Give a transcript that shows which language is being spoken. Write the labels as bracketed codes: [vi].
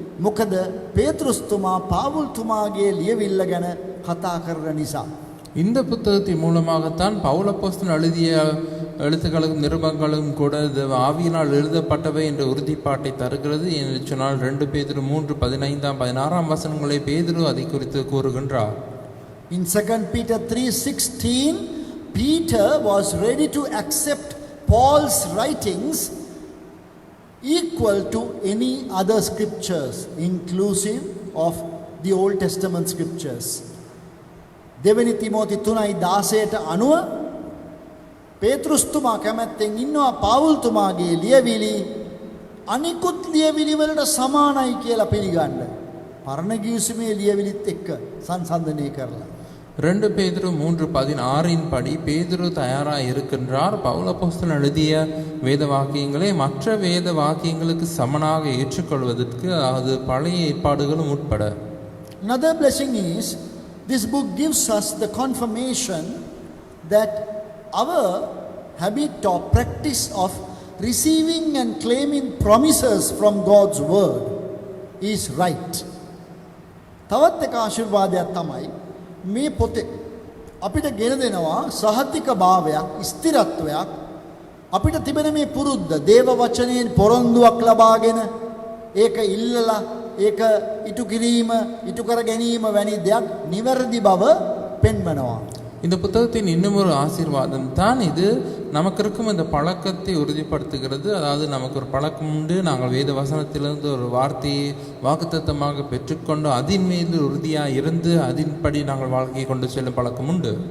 [si] මොකද පේතෘස් තුමා පාවුල් තුමාගේ ලියවිල්ල ගැන කතා කරන නිසා. [ta] இந்த புத்தகத்தின் மூலமாகத்தான் பவுல் அப்போஸ்தலன் எழுதிய எழுத்துக்களும் நிருபங்களும் கூட ஆவியினால் எழுதப்பட்டவை என்ற உறுதிப்பாட்டை தருகிறது என்று சொன்னால் 2 பேதுரு 3:15-16 வசனங்களை பேதுரு அதை குறித்து கூறுகின்றார். [en] In 2 Peter 3:16, Peter was ready to accept Paul's writings equal to any other scriptures, inclusive of the Old Testament scriptures. [si] දෙවනි තිමෝති 3:16ට අනුව පේතෘස් තුමා කැමැත්තෙන් ඉන්නවා පාවුල් තුමාගේ ලියවිලි අනිකුත් ලියවිලි වලට සමානයි කියලා පිළිගන්න. පරණ ගිවිසුමේ ලියවිලිත් එක්ක සංසන්දනය කරලා. [ta] 2 பேதுரு 3:16 படி பேதுரு தயாராக இருக்கின்றார். பவுல் அப்போஸ்தலன் எழுதிய வேத வாக்கியங்களை மற்ற வேத வாக்கியங்களுக்கு சமனாக ஏற்றுக்கொள்வதற்கு அது பழைய ஏற்பாடுகளும் உட்பட. [en] Another blessing is this book gives us the confirmation that our habit or practice of receiving and claiming promises from God's word is right. [si] තවත් එක ආශිර්වාදයක් තමයි මේ පොතේ අපිට ගෙන දෙනවා සහතික භාවයක්, ස්ථිරත්වයක්. අපිට තිබෙන මේ පුරුද්ද දේව වචනයෙන් පොරොන්දුවක් ලබාගෙන ඒක ඉල්ලලා ඒක ඉටු කිරීම, ඉටු කර ගැනීම වැනි දෙයක් නිවැරදි බව පෙන්වනවා. [ta] இந்த புத்தகத்தின் இன்னும் ஒரு ஆசீர்வாதம் தான் இது. நமக்கு இருக்கும் இந்த பழக்கத்தை உறுதிப்படுத்துகிறது. அதாவது நமக்கு ஒரு பழக்கம் உண்டு, நாங்கள் வேத வசனத்திலிருந்து ஒரு வார்த்தையை வாக்குத்தத்தமாக பெற்றுக்கொண்டு அதின் மீது உறுதியாக இருந்து அதின்படி நாங்கள் வாழ்க்கையை கொண்டு செல்லும் பழக்கம் உண்டு.